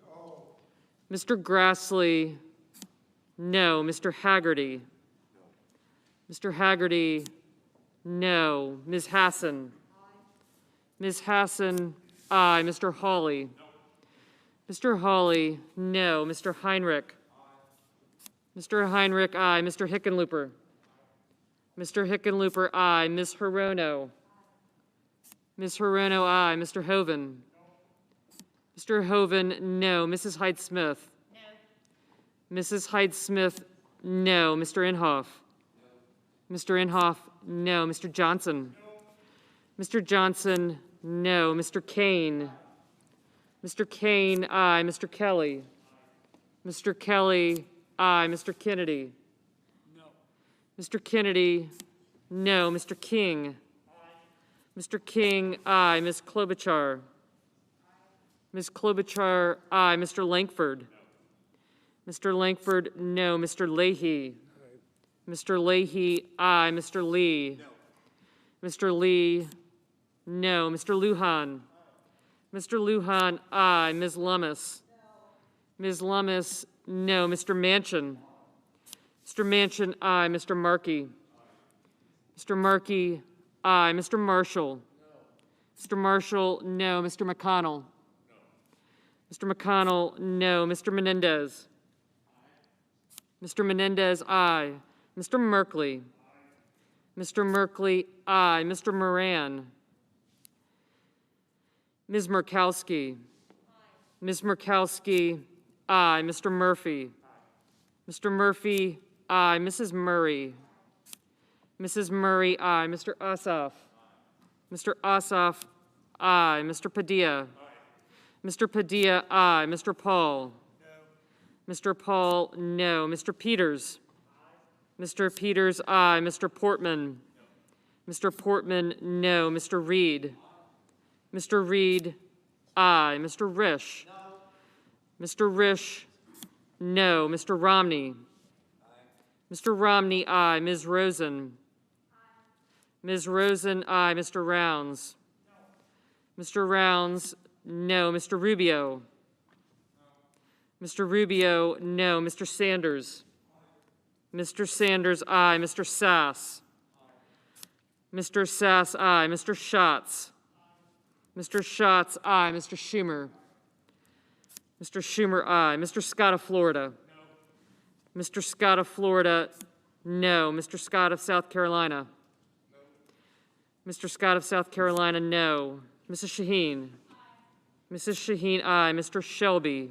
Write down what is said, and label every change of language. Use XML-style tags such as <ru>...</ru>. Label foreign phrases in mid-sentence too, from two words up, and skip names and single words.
<en>Mr. Grassley, no. Mr. Haggerty. Mr. Haggerty, no. Ms. Hassan. Ms. Hassan, aye. Mr. Hawley. Mr. Hawley, no. Mr. Heinrich. Mr. Heinrich, aye. Mr. Hickenlooper. Mr. Hickenlooper, aye. Ms. Hirono. Ms. Hirono, aye. Mr. Hoven. Mr. Hoven, no. Mrs. Hyde-Smith. No. Mrs. Hyde-Smith, no. Mr. Inhofe. No. Mr. Inhofe, no. Mr. Johnson. No. Mr. Johnson, no. Mr. Kane. Mr. Kane, aye. Mr. Kelly. Mr. Kelly, aye. Mr. Kennedy. No. Mr. Kennedy, no. Mr. King. Aye. Mr. King, aye. Ms. Klobuchar. Ms. Klobuchar, aye. Mr. Langford. No. Mr. Langford, no. Mr. Leahy. Aye. Mr. Leahy, aye. Mr. Lee. No. Mr. Lee, no. Mr. Lujan. Aye. Mr. Lujan, aye. Ms. Lummis. No. Ms. Lummis, no. Mr. Manchin. Mr. Manchin, aye. Mr. Markey. Aye. Mr. Markey, aye. Mr. Marshall. No. Mr. Marshall, no. Mr. McConnell. No. Mr. McConnell, no. Mr. Menendez. Aye. Mr. Menendez, aye. Mr. Merkley. Aye. Mr. Merkley, aye. Mr. Moran. Ms. Murkowski. Aye. Ms. Murkowski, aye. Mr. Murphy. Aye. Mr. Murphy, aye. Mrs. Murray. Mrs. Murray, aye. Mr. Ossoff. Aye. Mr. Ossoff, aye. Mr. Padilla. Aye. Mr. Padilla, aye. Mr. Paul. No. Mr. Paul, no. Mr. Peters. Aye. Mr. Peters, aye. Mr. Portman. No. Mr. Portman, no. Mr. Reed. Aye. Mr. Reed, aye. Mr. Risch. No. Mr. Risch, no. Mr. Romney. Aye. Mr. Romney, aye. Ms. Rosen. Aye. Ms. Rosen, aye. Mr. Rounds? Mr. Rounds, no. Mr. Rubio? Mr. Rubio, no. Mr. Sanders? Mr. Sanders, aye. Mr. Sass? Mr. Sass, aye. Mr. Schatz? Mr. Schatz, aye. Mr. Schumer? Mr. Schumer, aye. Mr. Scott of Florida? No. Mr. Scott of Florida, no. Mr. Scott of South Carolina? No. Mr. Scott of South Carolina, no. Mrs. Shaheen? Mrs. Shaheen, aye. Mr. Shelby?</en>